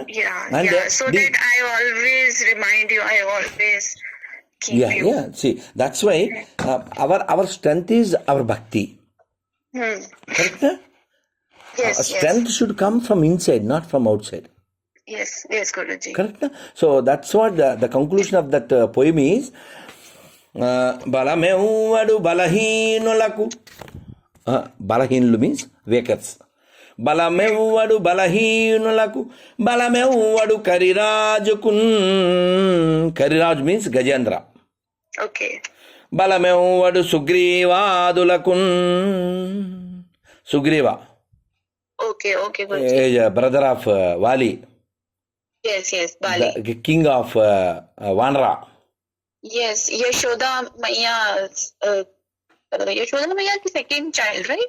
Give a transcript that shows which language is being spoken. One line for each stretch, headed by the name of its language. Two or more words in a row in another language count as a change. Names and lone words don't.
English: So that I always remind you, I always keep you. Yeah. See, that's why our strength is our bhakti. Correct? Yes, Strength should come from inside, not from outside. Yes, Guruji. Correct? So that's what the conclusion of that poem is.
Telugu: బలమేవడు బలహీనులకు.
English: Balaheenulu means wakers.
Telugu: బలమేవడు బలహీనులకు. బలమేవడు కరిరాజుకున్.
English: Kariraj means Gajendra. Okay.
Telugu: బలమేవడు సుగ్రీవాదులకున్.
English: Sugriva. Okay, Guruji. Brother of Vali. Yes, Bali. The king of Vanra. Yes, Yashoda Maiya's second child, right?